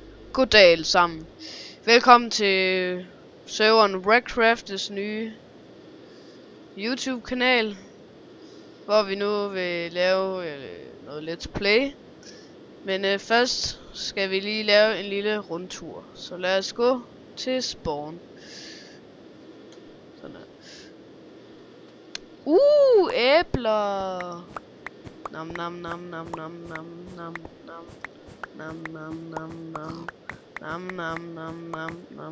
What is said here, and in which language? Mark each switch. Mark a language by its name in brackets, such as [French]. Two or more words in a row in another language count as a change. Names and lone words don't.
[Danish] Goddag alle sammen. Velkommen til serveren Wreckcraft's nye YouTube-kanal, hvor vi nu vil lave noget [English] let's play. [Danish] Men først skal vi lige lave en lille rundtur. Så lad os gå til spawn. Sådan her. Æbler! Nam nam nam nam nam nam nam nam nam nam nam nam nam nam nam nam nam.